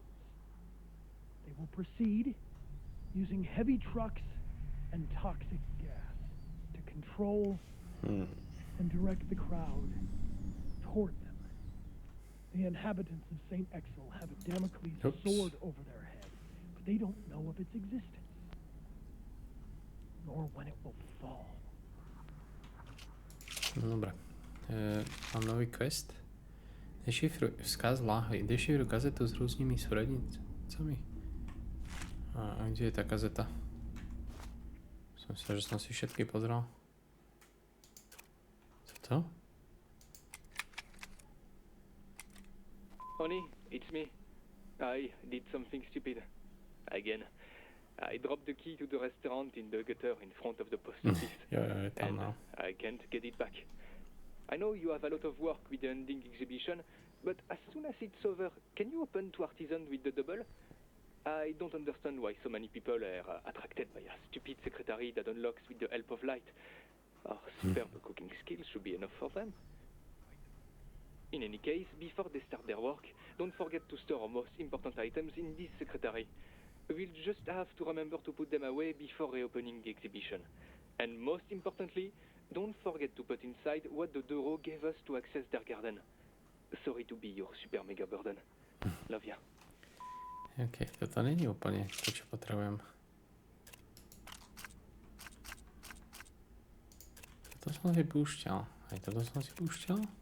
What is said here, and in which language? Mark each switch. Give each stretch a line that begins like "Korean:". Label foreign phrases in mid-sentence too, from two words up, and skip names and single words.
English: They will proceed using heavy trucks and toxic gas to control and direct the crowd toward them. The inhabitants of St. Exel have a Damocles sword over their head, but they don't know of its existence, nor when it will fall.
Slovak: Dobre. Mám nový quest. Dešifruj vzkaz láhvy. Dešifruj kazetu s různými súradnicami. A kde je tá kazeta? Som myslel, že som si všetky pozrel. Co to?
English: Honey, it's me. I did something stupid. Again. I dropped the key to the restaurant in the gutter in front of the post office.
Slovak: Jo, je tam
English: and now. I can't get it back. I know you have a lot of work with the ending exhibition, but as soon as it's over, can you open to Artisan with the double? I don't understand why so many people are attracted by a stupid secretary that unlocks with the help of light. Our superb cooking skills should be enough for them. In any case, before they start their work, don't forget to store our most important items in this secretary. We'll just have to remember to put them away before reopening the exhibition. And most importantly, don't forget to put inside what the Doro gave us to access their garden. Sorry to be your super mega burden. Love ya.
Slovak: OK, toto není úplne to, čo potrebujem. Toto som si púšťal. Aj toto som si púšťal.